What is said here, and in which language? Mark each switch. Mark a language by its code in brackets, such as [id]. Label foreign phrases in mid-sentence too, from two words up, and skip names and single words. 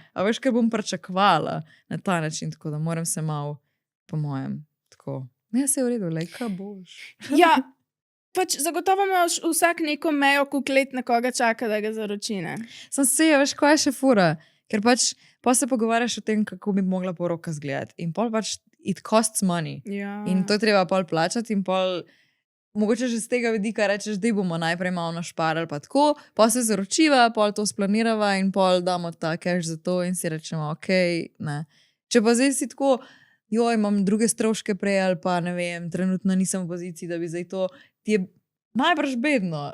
[sl] A veš, kaj bom pričakovala na ta način, tako da moram se malo, po mojem, tako. Ne, se je v redu, lej, kaj boš. Ja, pač zagotovo imaš vsak neko mejo, koliko let nekoga čaka, da ga zaročine. Sem se, veš, kaj je še fura, ker pač pa se pogovarjaš o tem, kako bi mogla poroka izgledati. In pol pač [en] it costs money. [sl] Ja. In to je treba pol plačati in pol mogoče že z tega vidika rečeš, da bomo najprej malo našparali, pa tako, pa se zaročiva, pol to splanirava in pol damo ta cash za to in si rečemo, ok, ne. Če pa zdaj si tako, joj, imam druge stroške prej ali pa ne vem, trenutno nisem v poziciji, da bi zdaj to, ti je najbrž bedno.